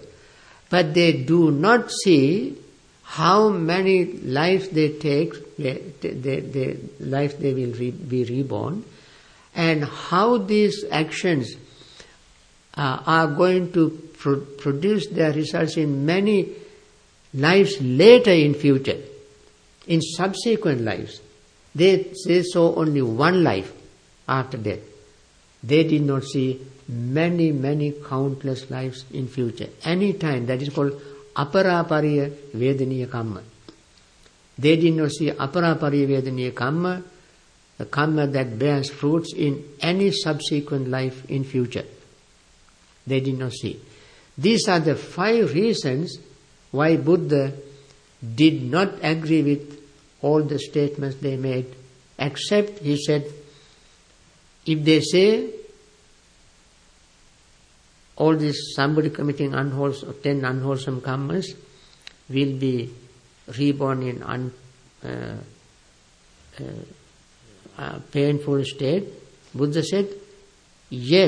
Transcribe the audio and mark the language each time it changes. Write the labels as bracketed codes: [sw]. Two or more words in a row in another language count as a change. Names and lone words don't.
[en] But they do not see how many lives they take, lives they will be reborn, and how these actions are going to produce their results in many lives later in future, in subsequent lives. They saw only one life after death. They did not see many countless lives in future. Any time, that is called [pi] aparapariya vedaniya kamma. [en] They did not see [pi] aparapariya vedaniya kamma, [en] the kamma that bears fruits in any subsequent life in future. They did not see. These are the 5 reasons why Buddha did not agree with all the statements they made, except he said, if they say all this, somebody committing 10 unwholesome kammas will be reborn in painful state, Buddha said, yes.